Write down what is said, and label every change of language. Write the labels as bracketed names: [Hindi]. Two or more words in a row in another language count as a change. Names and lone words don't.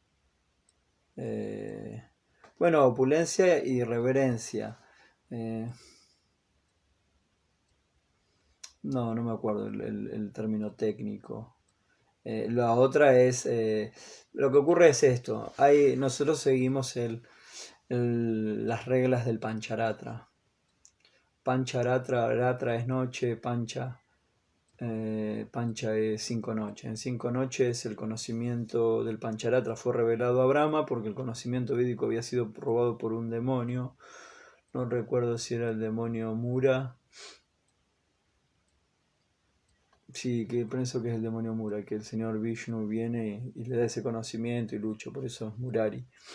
[Spanish] Bueno, opulencia y reverencia. No me acuerdo el término técnico. La otra es, lo que ocurre es esto, nosotros seguimos las reglas del Pancharatra. Pancharatra, ratra es noche, pancha es 5 noches. En 5 noches el conocimiento del Pancharatra fue revelado a Brahma porque el conocimiento védico había sido robado por un demonio. No recuerdo si era el demonio Mura. Sí, que pienso que es el demonio Mura, que el señor Vishnu viene y le da ese conocimiento y lucha, por eso es Murari.